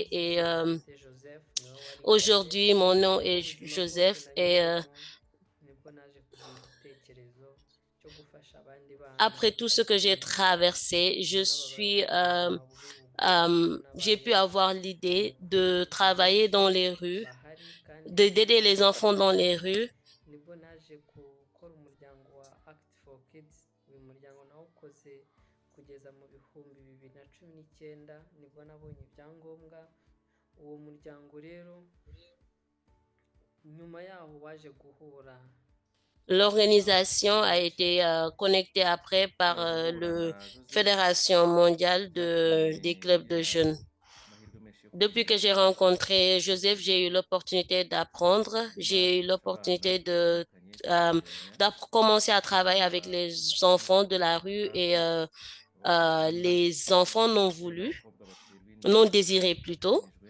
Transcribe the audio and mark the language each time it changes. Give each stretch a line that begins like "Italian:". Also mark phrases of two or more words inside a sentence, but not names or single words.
French: Et aujourd'hui, mon nom est Joseph et après tout ce que j'ai traversé, j'ai pu avoir l'idée de travailler dans les rues, d'aider les enfants dans les rues.
Kinyarwanda: nibwo naje gukora umuryango wa Act for Kids. Uyu muryango nawukoze kugeza mu bihumbi 2019 nibwo nabonye ibyangombwa. Uwo muryango rero nyuma yaho waje guhura.
French: L'organisation a été connectée après par la Fédération mondiale des clubs de jeunes. Depuis que j'ai rencontré Joseph, j'ai eu l'opportunité d'apprendre. J'ai eu l'opportunité de commencer à travailler avec les enfants de la rue et les enfants non voulus, non désirés plutôt.